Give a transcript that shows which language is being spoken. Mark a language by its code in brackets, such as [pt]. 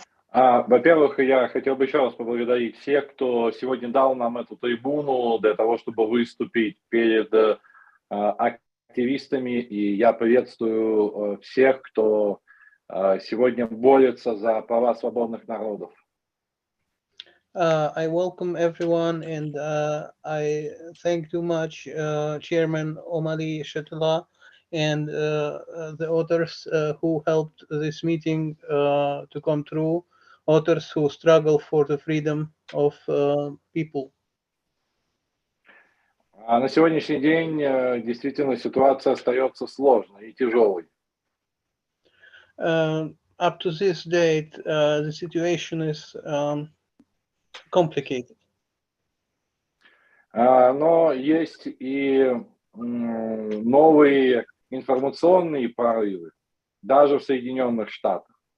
[ru] Во-первых, я хотел бы еще раз поблагодарить всех, кто сегодня дал нам эту трибуну для того, чтобы выступить перед активистами. И я приветствую всех, кто сегодня борется за права свободных народов. [en] I welcome everyone, and I thank too much Chairman Omali Yeshitela and the authors who helped this meeting to come through, authors who struggle for the freedom of people. [ru] На сегодняшний день действительно ситуация остается сложной и тяжелой. [en] Up to this date, the situation is complicated. [ru] Но есть и новые информационные прорывы, даже в Соединенных Штатах.